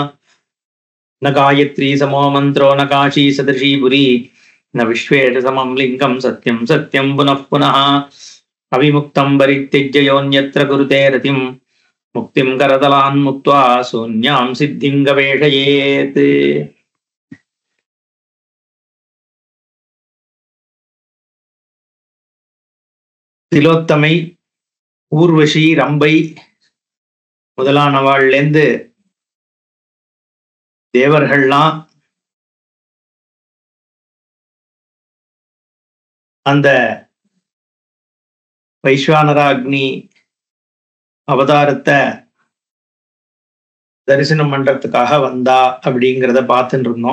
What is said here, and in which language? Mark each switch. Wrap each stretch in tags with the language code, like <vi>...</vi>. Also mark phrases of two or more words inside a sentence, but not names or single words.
<sa>न गायत्री समो मन्त्रो न काशी सदृशी पुरी न विश्वेश समं लिङ्गं सत्यं सत्यं पुनः पुनः। अविमुक्तं परित्यज्य योऽन्यत्र कुरुते रतिं मुक्तिं करतलान् मुक्त्वा शून्यां सिद्धिं गवेषयेत्।</sa> <ta>திலோத்தமை ஊர்வசி ரம்பை முதலானவாழ்லேந்து தேவர்கள்லாம் அந்த வைஸ்வானராக்னி அவதாரத்தை தரிசனம் பண்றதுக்காக வந்தா அப்படிங்கிறத பார்த்துட்டு இருந்தோம்.</ta>